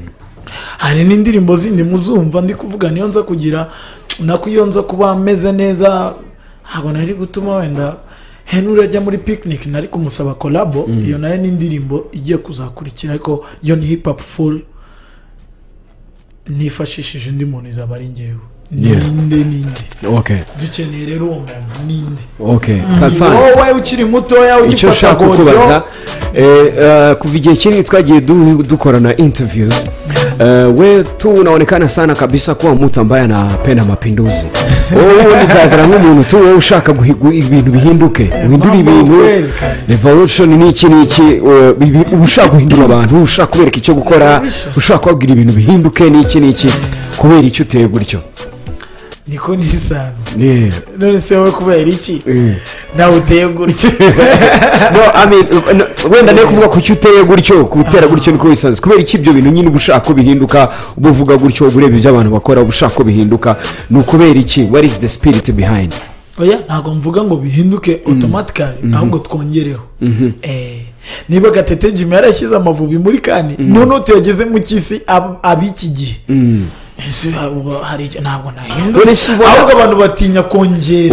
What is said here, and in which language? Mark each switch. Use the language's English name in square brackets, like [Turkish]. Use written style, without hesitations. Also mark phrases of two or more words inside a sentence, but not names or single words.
[Kinyarwanda] hari n'indirimbo zindi muzumva ndi kuvuga niyo nza kugira nako iyo nza kuba meze neza ntabwo nari gutuma wenda Henry ajya muri picnic nari kumusaba collabo iyo nayo ni indirimbo igiye kuzakurikira ariko yo ni hip hop full nifashishije undi muntu izaba ari njyewe ninde okay dukeneye rero uwo muntu ninde okay wowe ukiri mutoya ugifata kukubaza kuva igihe kinini twagiye dukorana interviews [Swahili] we tunaonekana sana kabisa kuwa mtu ambaye anapenda mapinduzi. [Kinyarwanda] Wewe unagaragara nk'umuntu tu wowe ushaka ibintu bihinduke uhindura ibintu revolution n'iki ushaka guhindura abantu ushaka kubereka icyo gukora ushaka kubwira ibintu bihinduke n'iki kubera icyo uteye gutyo niko nisanze none se wowe kubera iki nawe uteye gutyo [English] no I mean [Kinyarwanda] wenda ne kuvuga ku cyo uteye gutyo kutera gutyo niko bisanzwe kubera iki ibyo bintu nyine ubushaka ko bihinduka ubuvuga gutyo ureba ibyo abantu bakora ubushaka ko bihinduka ni ukubera iki [English] what is the spirit behind [Kinyarwanda] oya ntago mvuga ngo bihinduke automatically ahubwo twongereho niba Gatete Jimmy yarashyize Amavubi muri kani none tuyageze mu cy'isi abiki gihe hari ntabwo nahinduka ahubwo abantu batinya kongera